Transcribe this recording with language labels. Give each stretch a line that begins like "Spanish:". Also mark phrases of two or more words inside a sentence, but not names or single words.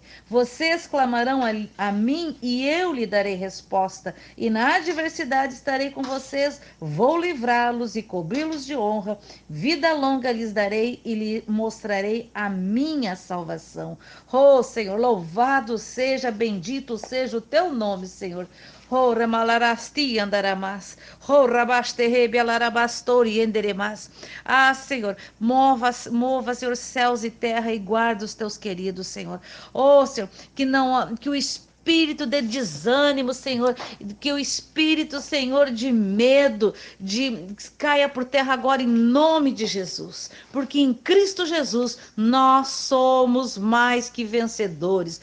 Portuguese: Vocês clamarão a mim e eu lhe darei resposta. E na adversidade estarei com vocês. Vou livrá-los e cobri-los de honra. Vida longa lhes darei e lhe mostrarei a minha salvação. Oh, Senhor, louvado seja, bendito seja o teu nome, Senhor. Oh, ramalarasti andaramas. Oh, rabasterrebe alarabastori enderemas. Ah, Senhor, mova, Senhor, céus e terra e guarda os teus queridos, Senhor. Oh, Senhor, que o espírito de desânimo, Senhor, que o espírito, Senhor, de medo, caia por terra agora em nome de Jesus, porque em Cristo Jesus nós somos mais que vencedores.